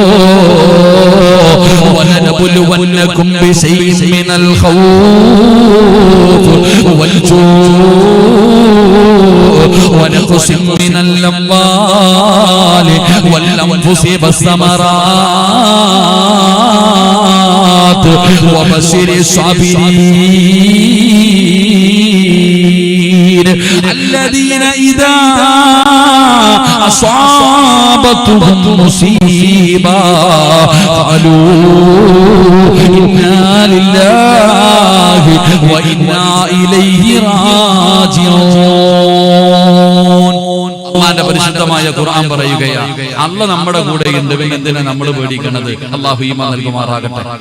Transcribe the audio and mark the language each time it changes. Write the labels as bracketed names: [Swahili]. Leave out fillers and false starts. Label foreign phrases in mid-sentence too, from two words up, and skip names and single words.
[Arabic] ولنبلونكم بشيء من الخوف والجوع ونقص من الأموال والأنفس والثمرات وبشر الصابرين الذين إذا أصابتهم مصيبة قالوا إنا لله وإنا إليه راجعون. [Malayalam] അല്ലാഹുവിന്റെ പരിശുദ്ധമായ ഖുർആൻ പറയുകയാണ്, അല്ലാഹു നമ്മുടെ കൂടെയുണ്ട്, പിന്നെ എന്തിനാ നമ്മൾ പേടിക്കുന്നത്? അല്ലാഹു ഈമാൻ നൽകുമാറാകട്ടെ.